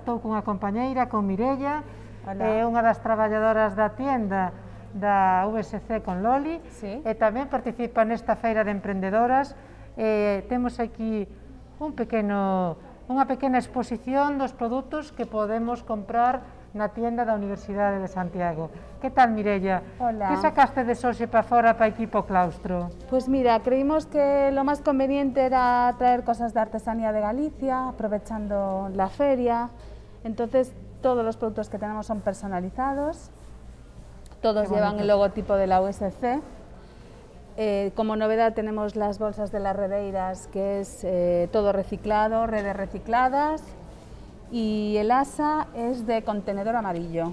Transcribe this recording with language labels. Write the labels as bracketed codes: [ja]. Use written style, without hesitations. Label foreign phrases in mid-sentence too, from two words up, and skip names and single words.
[gl] Estou cunha compañeira, con Mireia, unha das traballadoras da tienda da USC con Loli, e tamén participa nesta feira de emprendedoras. Temos aquí unha pequena exposición dos produtos que podemos comprar na tienda da Universidade de Santiago. Que tal, Mireia? Hola. Que sacaste de hoxe para fora para aquí para o claustro? [es] Pues mira, creímos que lo más conveniente era traer cosas de artesanía de Galicia, aprovechando la feria. Entonces, todos los productos que tenemos son personalizados, todos llevan el logotipo de la USC. Como novedad tenemos las bolsas de las redeiras, que es todo reciclado, redes recicladas, y el asa es de contenedor amarillo.